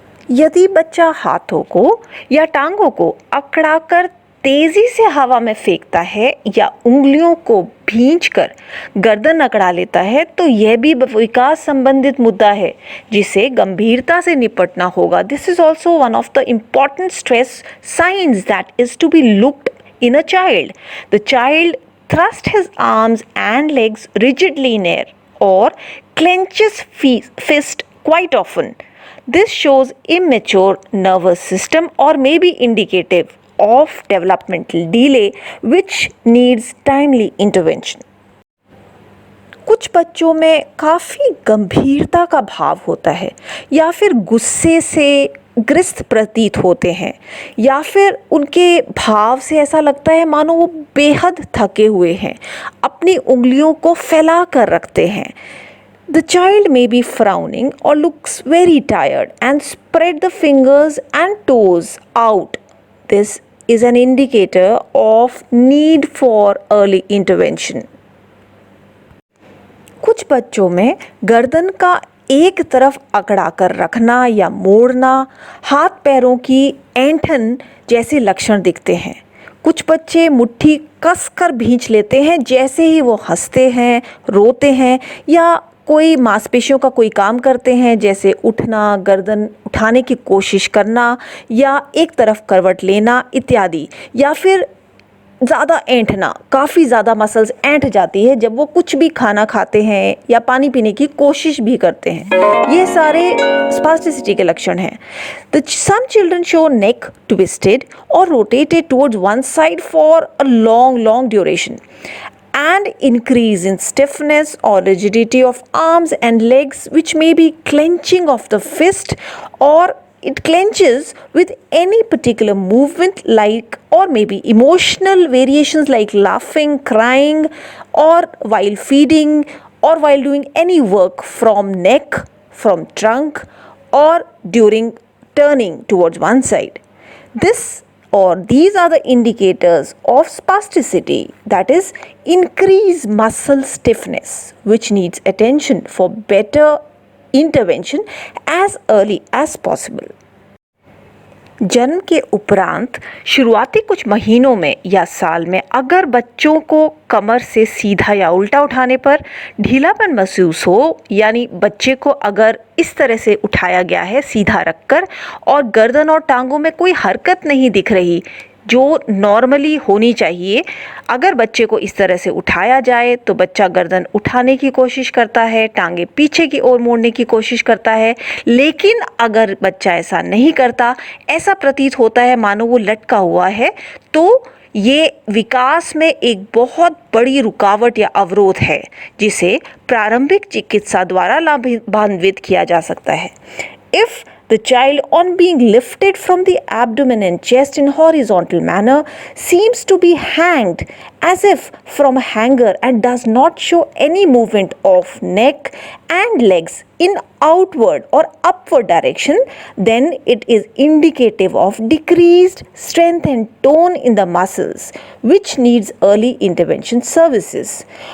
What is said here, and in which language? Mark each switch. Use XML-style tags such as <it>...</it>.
<hi>यदि बच्चा हाथों को या टांगों को अकड़ाकर तेजी से हवा में फेंकता है या उंगलियों को भींचकर गर्दन अकड़ा लेता है, तो यह भी विकास संबंधित मुद्दा है जिसे गंभीरता से निपटना होगा।</hi> <en>This is also one of the important stress signs that is to be looked in a child. The child thrust his arms and legs rigidly in air or clenches fist quite often. This shows immature nervous system or may be indicative of developmental delay which needs timely intervention.</en> <hi>कुछ बच्चों में काफ़ी गंभीरता का भाव होता है या फिर गुस्से से ग्रस्त प्रतीत होते हैं, या फिर उनके भाव से ऐसा लगता है मानो वो बेहद थके हुए हैं, अपनी उंगलियों को फैला कर रखते हैं।</hi> <en>The child may be frowning or looks very tired and spread the fingers and toes out. This is an indicator of need for early intervention.</en> <hi>कुछ बच्चों में गर्दन का एक तरफ अकड़ा कर रखना या मोड़ना, हाथ पैरों की ऐंठन जैसे लक्षण दिखते हैं। कुछ बच्चे मुट्ठी कसकर भींच लेते हैं जैसे ही वो हंसते हैं, रोते हैं या कोई मांसपेशियों का कोई काम करते हैं, जैसे उठना, गर्दन उठाने की कोशिश करना या एक तरफ करवट लेना इत्यादि, या फिर ज़्यादा ऐंठना, काफ़ी ज़्यादा मसल्स ऐंठ जाती है जब वो कुछ भी खाना खाते हैं या पानी पीने की कोशिश भी करते हैं। ये सारे स्पास्टिसिटी के लक्षण हैं।</hi> <en>Some children show neck twisted or rotated towards one side for a long duration, and increase in stiffness or rigidity of arms and legs, which may be clenching of the fist, or it clenches with any particular movement, like, or maybe emotional variations like laughing, crying, or while feeding, or while doing any work from neck, from trunk, or during turning towards one side. These are the indicators of spasticity, that is, increased muscle stiffness, which needs attention for better intervention as early as possible.</en> <hi>जन्म के उपरांत शुरुआती कुछ महीनों में या साल में अगर बच्चों को कमर से सीधा या उल्टा उठाने पर ढीलापन महसूस हो, यानी बच्चे को अगर इस तरह से उठाया गया है सीधा रखकर और गर्दन और टांगों में कोई हरकत नहीं दिख रही जो नॉर्मली होनी चाहिए, अगर बच्चे को इस तरह से उठाया जाए तो बच्चा गर्दन उठाने की कोशिश करता है, टांगे पीछे की ओर मोड़ने की कोशिश करता है, लेकिन अगर बच्चा ऐसा नहीं करता, ऐसा प्रतीत होता है मानो वो लटका हुआ है, तो ये विकास में एक बहुत बड़ी रुकावट या अवरोध है जिसे प्रारंभिक चिकित्सा द्वारा लाभान्वित किया जा सकता है.</hi> <en>If the child, on being lifted from the abdomen and chest in horizontal manner, seems to be hanged as if from a hanger and does not show any movement of neck and legs in outward or upward direction, then it is indicative of decreased strength and tone in the muscles, which needs early intervention services.</en>